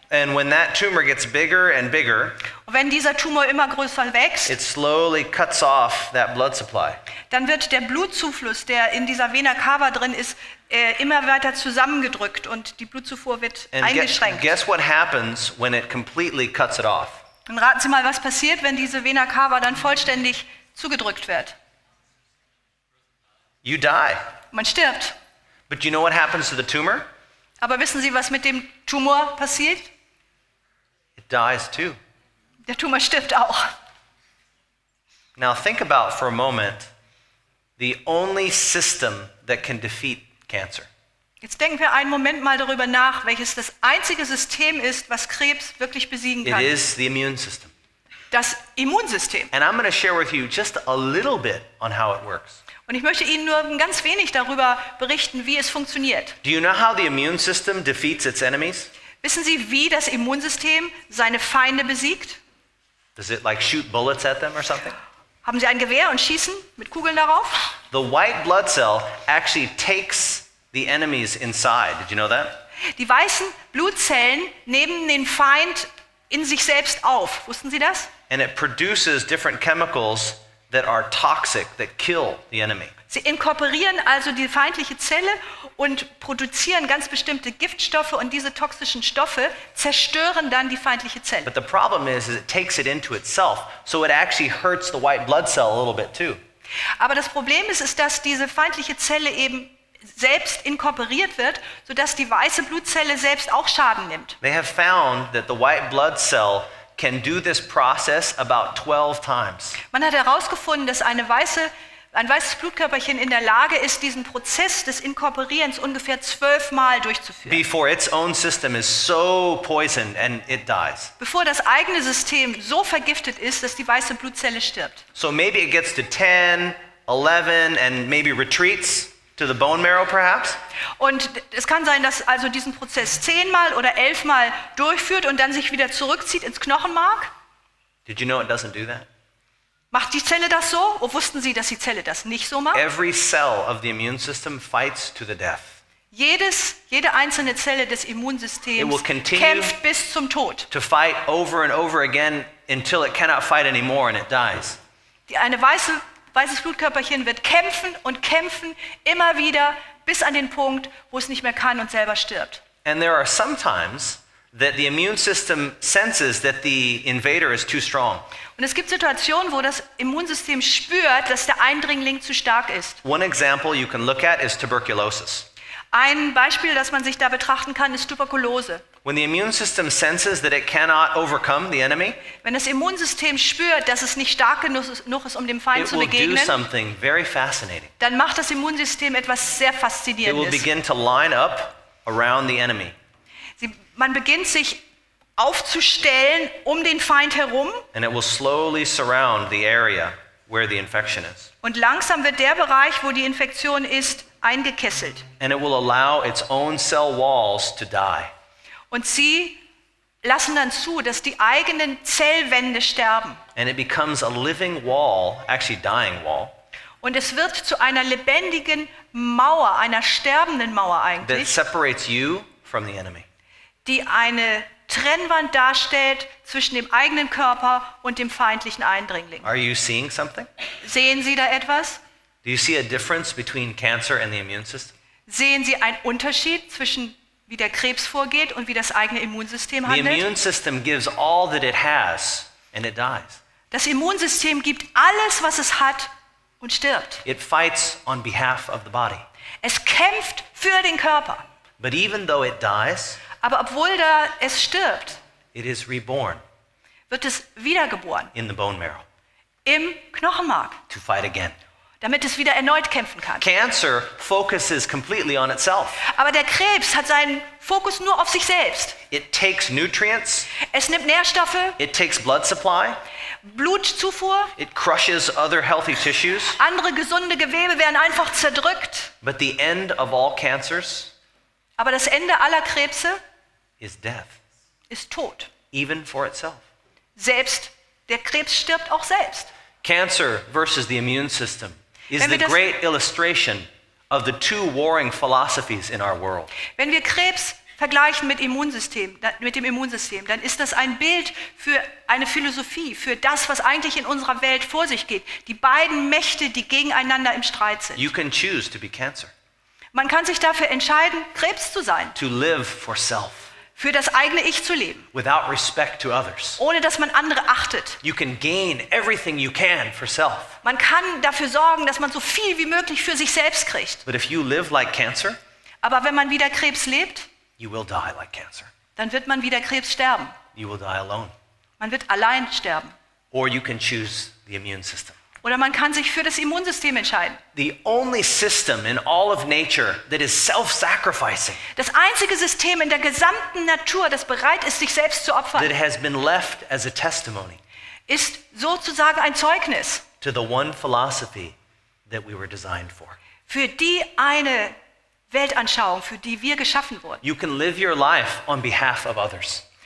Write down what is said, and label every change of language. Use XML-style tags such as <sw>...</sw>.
<en>And when that tumor gets bigger and bigger,</en> <de>und wenn dieser Tumor immer größer wächst,</de> <en>it slowly cuts off that blood supply.</en> <de>Dann wird der Blutzufluss, der in dieser Vena cava drin ist, immer weiter zusammengedrückt und die Blutzufuhr wird eingeschränkt.</de> <en>Guess what happens when it completely cuts it off?</en> <de>Und raten Sie mal, was passiert, wenn diese Vena cava dann vollständig zugedrückt wird?</de> <en>You die.</en> <de>Man stirbt.</de> <en>But you know what happens to the tumor?</en> <de>Aber wissen Sie, was mit dem Tumor passiert?</de> <en>It dies too.</en> <de>Der Tumor stirbt auch.</de> <en>Now think about for a moment the only system that can defeat cancer.</en> <de>Jetzt denken wir einen Moment mal darüber nach, welches das einzige System ist, was Krebs wirklich besiegen kann.</de> <en>It is the immune system.</en> <de>Das Immunsystem.</de> <en>And I'm going to share with you just a little bit on how it works.</en> <de>Und ich möchte Ihnen nur ganz wenig darüber berichten, wie es funktioniert.</de> <en>Do you know how the immune system defeats its enemies?</en> <de>Wissen Sie, wie das Immunsystem seine Feinde besiegt?</de> <en>Does it like shoot bullets at them or something?</en> <de>Haben Sie ein Gewehr und schießen mit Kugeln darauf?</de> <en>The white blood cell actually takes the enemies inside. Did you know that?</en> <de>Die weißen Blutzellen nehmen den Feind in sich selbst auf. Wussten Sie das?</de> <en>And it produces different chemicals that are toxic, that kill the enemy.</en> <de>Sie inkorporieren also die feindliche Zelle und produzieren ganz bestimmte Giftstoffe und diese toxischen Stoffe zerstören dann die feindliche Zelle.</de> <en>But the problem is it takes it into itself, so it actually hurts the white blood cell a little bit too.</en> <de>Aber das Problem ist, dass diese feindliche Zelle eben selbst inkorporiert wird, sodass die weiße Blutzelle selbst auch Schaden nimmt.</de> <en>They have found that the white blood cell can do this process about 12 times.</en> <de>Man hat herausgefunden, dass ein weißes Blutkörperchen in der Lage ist, diesen Prozess des Inkorporierens ungefähr 12 Mal durchzuführen.</de> <en>Before its own system is so poisoned and it dies.</en> <de>Bevor das eigene System so vergiftet ist, dass die weiße Blutzelle stirbt.</de> <en>So maybe it gets to 10, 11 and maybe retreats to the bone marrow perhaps.</en> <de>Und es kann sein, dass also diesen Prozess 10-mal oder 11-mal durchführt und dann sich wieder zurückzieht ins Knochenmark.</de> <en>Did you know it doesn't do that?</en> <de>Macht die Zelle das so? Oder wussten Sie, dass die Zelle das nicht so macht?</de> <en>Every cell of the immune system fights to the death.</en> <de>Jede einzelne Zelle des Immunsystems kämpft bis zum Tod.</de> <en>To fight over and over again until it cannot fight anymore and it dies.</en> <de>Ein weißes Blutkörperchen wird kämpfen und kämpfen immer wieder bis an den Punkt, wo es nicht mehr kann und selber stirbt.</de> <en>And there are some times that the immune system senses that the invader is too strong.</en> <de>Und es gibt Situationen, wo das Immunsystem spürt, dass der Eindringling zu stark ist.</de> <en>One example you can look at is tuberculosis.</en> <de>Ein Beispiel, das man sich da betrachten kann, ist Tuberkulose.</de> <en>When the immune system senses that it cannot overcome the enemy,</en> <de>wenn das Immunsystem spürt, dass es nicht stark genug ist, um dem Feind zu begegnen,</de> <en>something very fascinating.</en> <de>Dann macht das Immunsystem etwas sehr Faszinierendes.</de> <en>It will begin to line up around the enemy.</en> <de>Man beginnt sich aufzustellen um den Feind herum.</de> <en>And it will slowly surround the area where the infection is.</en> <de>Und langsam wird der Bereich, wo die Infektion ist, eingekesselt.</de> <en>And it will allow its own cell walls to die.</en> <de>Und sie lassen dann zu, dass die eigenen Zellwände sterben.</de> <en>And it becomes a living wall, actually dying wall.</en> <de>Und es wird zu einer lebendigen Mauer, einer sterbenden Mauer</de> <en>that</en> <de>eigentlich,</de> <en>separates you from the enemy.</en> <de>die eine Trennwand darstellt zwischen dem eigenen Körper und dem feindlichen Eindringling.</de> <en>Are you seeing something?</en> <de>Sehen Sie da etwas?</de> <en>Do you see a difference between cancer and the immune system?</en> <de>Sehen Sie einen Unterschied zwischen wie der Krebs vorgeht und wie das eigene Immunsystem</de> <en>The</en> <de>handelt?</de> <en>immune system gives all that it has and it dies.</en> <de>Das Immunsystem gibt alles, was es hat und stirbt.</de> <en>It fights on behalf of the body.</en> <de>Es kämpft für den Körper.</de> <en>But even though it dies,</en> <de>Aber obwohl da es stirbt,</de> <en>it is reborn</en> <de>wird es wiedergeboren</de> <en>in the bone marrow</en> <de>im Knochenmark,</de> <en>to fight again.</en> <de>damit es wieder erneut kämpfen kann.</de> <en>Cancer focuses completely on itself.</en> <de>Aber der Krebs hat seinen Fokus nur auf sich selbst.</de> <en>It takes nutrients,</en> <de>Es nimmt Nährstoffe,</de> <en>it takes blood supply,</en> <de>Blutzufuhr,</de> <en>it crushes other healthy tissues.</en> <de>andere gesunde Gewebe werden einfach zerdrückt.</de> <en>But the end of all cancers</en> <de>Aber das Ende aller Krebse</de> <en>is death,</en> <de>ist Tod.</de> <en>even for itself.</en> <de>Selbst der Krebs stirbt auch selbst.</de> <en>Cancer versus the immune system is</en> <de>Wenn</de> <en>the</en> <de>wir das-</de> <en>great illustration of the two warring philosophies in our world.</en> <de>Wenn wir Krebs vergleichen mit dem Immunsystem, dann ist das ein Bild für eine Philosophie, für das, was eigentlich in unserer Welt vor sich geht. Die beiden Mächte, die gegeneinander im Streit sind.</de> <en>You can choose to be cancer,</en> <de>Man kann sich dafür entscheiden, Krebs zu sein,</de> <en>to live for self,</en> <de>für das eigene Ich zu leben,</de> <en>without respect to others.</en> <de>ohne dass man andere achtet.</de> <en>You can gain everything you can for self.</en> <de>Man kann dafür sorgen, dass man so viel wie möglich für sich selbst kriegt.</de> <en>But if you live like cancer,</en> <de>Aber wenn man wieder Krebs lebt,</de> <en>you will die like cancer.</en> <de>dann wird man wieder Krebs sterben.</de> <en>You will die alone.</en> <de>Man wird allein sterben.</de> <en>Or you can choose the immune system.</en> <de>Oder man kann sich für das Immunsystem entscheiden.</de> <en>The only system in all of nature that is self-sacrificing,</en> <de>Das einzige System in der gesamten Natur, das bereit ist, sich selbst zu opfern,</de> <en>that has been left as a testimony</en> <de>ist sozusagen ein Zeugnis</de> <en>to the one philosophy that we were designed for.</en> <de>für die eine Weltanschauung, für die wir geschaffen wurden.</de> <en>You can live your life on behalf of others.</en>